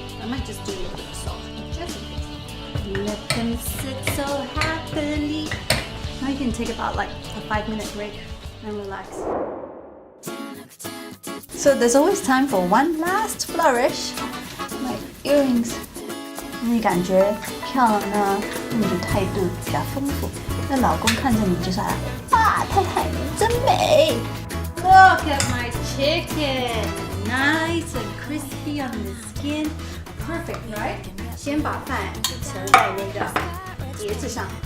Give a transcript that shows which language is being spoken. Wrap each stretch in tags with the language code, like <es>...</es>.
<en>I might just do a little bit of salt, just in case. Let them sit so happily. Now you can take about like a 5-minute break and relax. So there's always time for one last flourish. My earrings.</en> <zh>你感觉漂亮呢，你的态度比较丰富。那老公看着你就说啊，太太你真美。</zh> <en>Look at my chicken, nice and crispy on the skin, perfect, right?</en> <zh>先把饭盛在那个碟子上。</zh>